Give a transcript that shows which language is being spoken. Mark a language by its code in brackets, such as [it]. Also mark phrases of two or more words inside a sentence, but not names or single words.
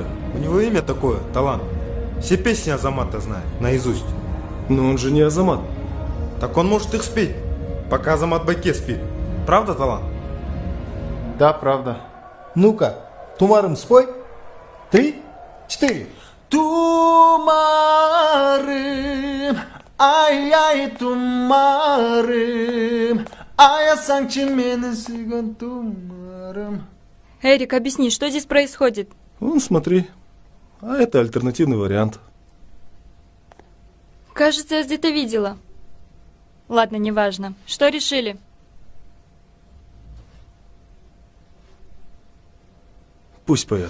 [ru] У него имя такое, талант. Все песни Азамата знает, наизусть. Но он же не Азамат. Так он может их спеть, пока Азамат Байке спит. Правда, талант? Да, правда. Ну-ка, Тумарым спой. 3, 4. [ky] Тумарым, ай ай тумарым, ай санки бени сүйген тумарым. [ru] Эрик, объясни, что здесь происходит? Вон, смотри. А это альтернативный вариант. Кажется, я где-то видела. Ладно, неважно. Что решили? Пусть поет.